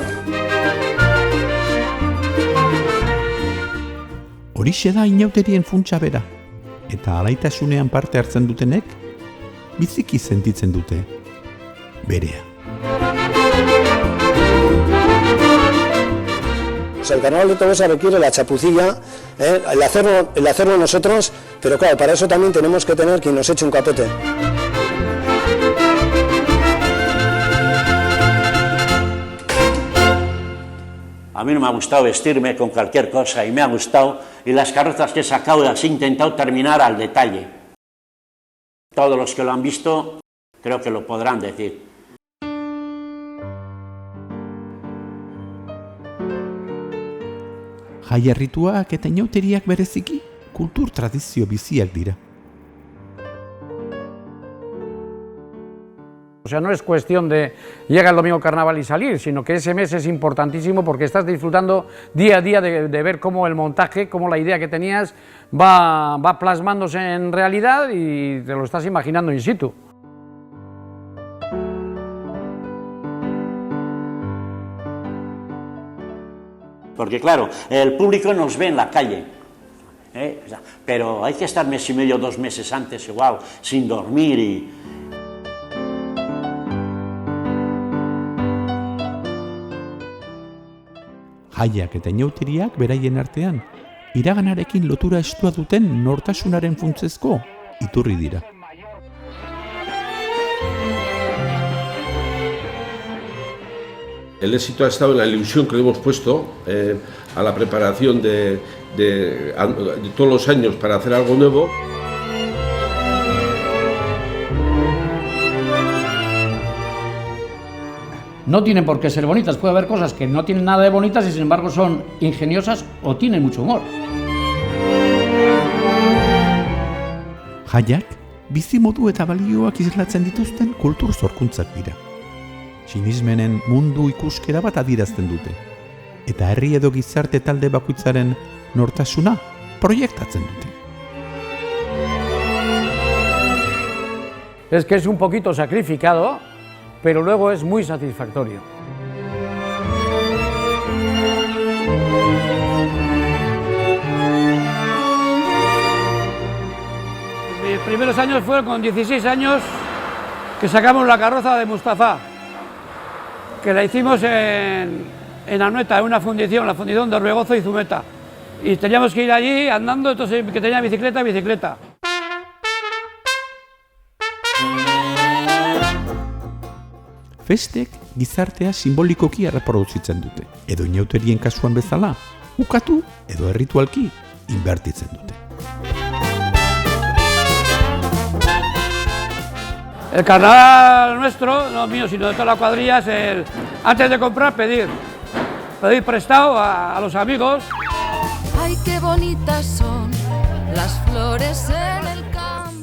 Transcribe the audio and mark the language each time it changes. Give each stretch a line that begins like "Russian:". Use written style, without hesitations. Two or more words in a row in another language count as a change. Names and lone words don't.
Basque: Horixe da inauterien funtsa bera, eta alaitasunean parte hartzen dutenek, biziki sentitzen dute berea.
Spanish: O sea, el Carnaval de Tolosa requiere la chapucilla, el hacerlo nosotros, pero claro, para eso también tenemos que tener quien nos eche un capote. A mí no me ha gustado vestirme con cualquier cosa y me ha gustado, y las carrozas que he sacado las he intentado terminar al detalle. Todos los que lo han visto creo que lo podrán decir.
Basque: Jaierrituak eta inauteriak bereziki kultur tradizio biziak dira.
Spanish: O sea, no es cuestión de llega el domingo carnaval y salir, sino que ese mes es importantísimo porque estás disfrutando día a día de ver cómo el montaje, cómo la idea que tenías va plasmándose en realidad y te lo estás imaginando
Latin: in situ.
Spanish: Porque claro, el público nos ve en la calle, pero hay que estar mes y medio, 2 meses antes igual, sin dormir y...
Basque: Jaiak eta inauteriak beraien artean, iraganarekin lotura estua duten nortasunaren funtsezko iturri dira.
Spanish: El éxito ha estado en la ilusión que le hemos puesto a la preparación de todos los años para hacer algo nuevo. No tienen por qué ser bonitas, puede haber cosas que no tienen nada de bonitas y sin embargo son ingeniosas o tienen mucho humor.
Basque: Jaiak, bizimodu eta balioak islatzen dituzten kultur sorkuntzak dira. Sinismenen mundu ikuskera bat adierazten dute, eta herri edo gizarte talde bakoitzaren nortasuna proiektatzen dute.
Spanish: Es que es un poquito sacrificado, pero luego es muy satisfactorio. Mis primeros años fueron con 16 años que sacamos la carroza de Mustafa, que la hicimos en Anoeta, en una fundición, la fundición de Orbegozo y Zumeta. Y teníamos que ir allí andando, entonces que tenía bicicleta.
Basque: Festek gizartea simbolikoki erreproduzitzen dute, edo inauterien kasuan bezala, ukatu edo erritualki inbertitzen dute.
Spanish: El carnaval nuestro, no mío, sino de toda la cuadrilla, es el antes de comprar, pedir prestado a los amigos. Ay, qué bonitas son las flores en el campo.